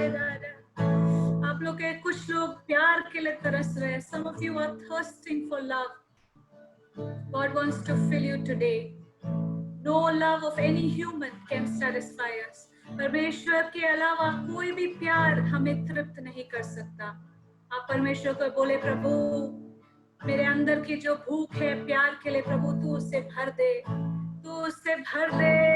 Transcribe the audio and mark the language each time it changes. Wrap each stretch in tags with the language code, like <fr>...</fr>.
<hi>आप लोग के कुछ लोग प्यार के लिए तरस रहे हैं।</hi> <en>Some of you are thirsting for love. God wants to fill you today. No love of any human can satisfy us.</en> <hi>परमेश्वर के अलावा कोई भी प्यार हमें तृप्त नहीं कर सकता। आप परमेश्वर को बोले प्रभु मेरे अंदर की जो भूख है प्यार के लिए, प्रभु तू उससे भर दे, तू उससे भर दे।</hi>